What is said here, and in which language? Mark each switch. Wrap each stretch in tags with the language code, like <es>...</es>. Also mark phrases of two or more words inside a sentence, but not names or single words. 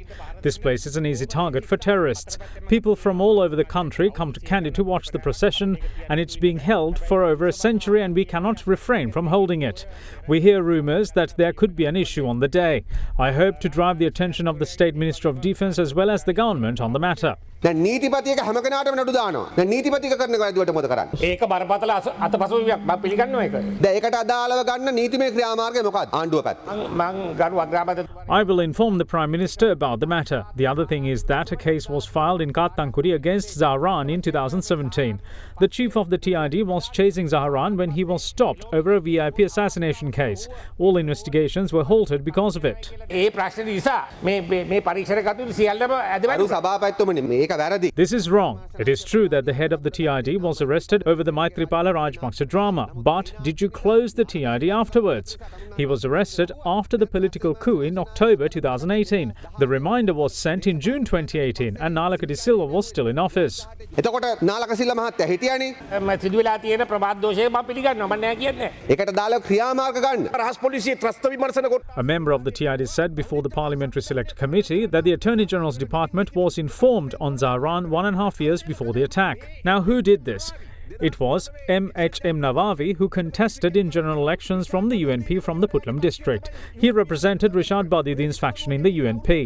<en>This place is an easy target for terrorists. People from all over the country come to Kandy to watch the procession, and it's being held for over a century, and we cannot refrain from holding it. We hear rumours that there could be an issue on the day. I hope to drive the attention of the State Minister of Defence as well as the government on the matter.</en> <si>දැන් නීතිපතියක හැම කෙනාටම නඩු දානවා. දැන් නීතිපතියක කරන වැරදිවට මොකද කරන්නේ? ඒක බරපතල අතපසුවියක් මම පිළිගන්නවා ඒක. දැන් ඒකට අදාළව ගන්න නීතිමය ක්‍රියාමාර්ගය මොකක්ද? ආණ්ඩුව පැත්ත. මම ගරු අග්‍රාමාත්‍ය</si> <en>I will inform the Prime Minister about the matter. The other thing is that a case was filed in Katankuri against Zahran in 2017. The chief of the TID was chasing Zahran when he was stopped over a VIP assassination case. All investigations were halted because of it.</en> <si>ඒ ප්‍රශ්නේ නිසා මේ පරීක්ෂණ කටයුතු සියල්ලම අද සභාපතිතුමනි</si> <en>This is wrong. It is true that the head of the TID was arrested over the Maithripala Rajapaksa drama. But did you close the TID afterwards? He was arrested after the political coup in October 2018. The reminder was sent in June 2018 and Nalaka de Silva was still in office.</en> <si>එතකොට නාලක සිල්ල මහත්තයා හිටියානේ මම සිදු වෙලා තියෙන ප්‍රමාද දෝෂය මම පිළිගන්නවා මම නෑ කියන්නේ ඒකට දාලා ක්‍රියාමාර්ග ගන්න රහස් පොලිසිය ත්‍රස්ත විමර්ශන කොට</si> <en>A member of the TID said before the Parliamentary Select Committee that the Attorney General's Department was informed on Zahran 1.5 years before the attack. Now, who did this? It was M.H.M. Nawawi who contested in general elections from the UNP from the Putlam district. He represented Rishad Badiuddin's faction in the UNP.</en>